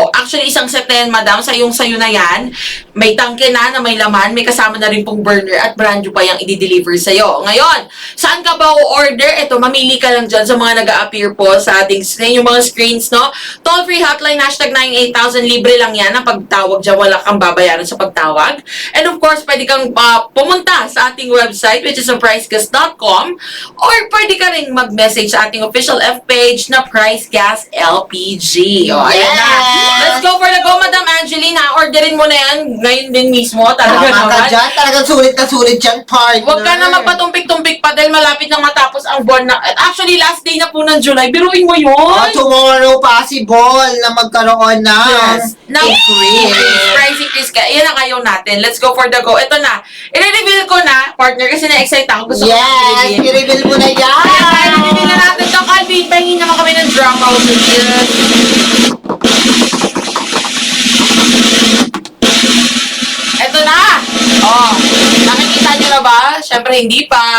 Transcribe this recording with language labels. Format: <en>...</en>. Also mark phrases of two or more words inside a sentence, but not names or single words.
<tl>Actually, isang set na yan, madam, sayo na yan. May tangke na may laman, may kasama na rin pong burner at</tl> <en>brand new</en> <tl>pa yung i-deliver sa'yo. Ngayon, saan ka ba o-order? Ito, mamili ka lang dyan sa mga nag-a-appear po sa ating screen, yung mga screens, no?</tl> <en>Toll-free hotline, hashtag</en> <tl>98000, libre lang yan ang pagtawag dyan, wala kang babayaran sa pagtawag.</tl> <en>And of course,</en> <tl>pwede kang pumunta sa ating website,</tl> <en>which is</en> <tl>pricegas.com, or pwede ka rin mag-message sa ating</tl> <en>official F-page</en> <tl>na Price Gas LPG. O, ayan na.</tl> <en>Let's go for the go, Madam Angeline, ha?</en> <tl>Orderin mo na yan ngayon din mismo. Talaga Tama ka naman. dyan, talagang sulit na sulit yan, partner. Huwag ka na magpatumpik-tumpik pa dahil malapit nang matapos ang buwan na... Actually,</tl> <en>last day</en> <tl>na po ng July. Biruin mo yun. Tomorrow, possible na magkaroon ng</tl> <en>Yes. Now,</en> <tl>increase.</tl> <en>price increase</en> <tl>ka. Yan ang ayaw natin.</tl> <en>Let's go for the go.</en> <tl>Ito na. I-reveal ko na, partner, kasi na-excite ako. Gusto ko Yes, i-reveal. i-reveal mo na yan. Kaya tayo, i-reveal na natin ito. Calvin, pahingin naman kami ng drama. Ito na! Oh, nakikita niyo na ba? Siyempre hindi pa.</tl>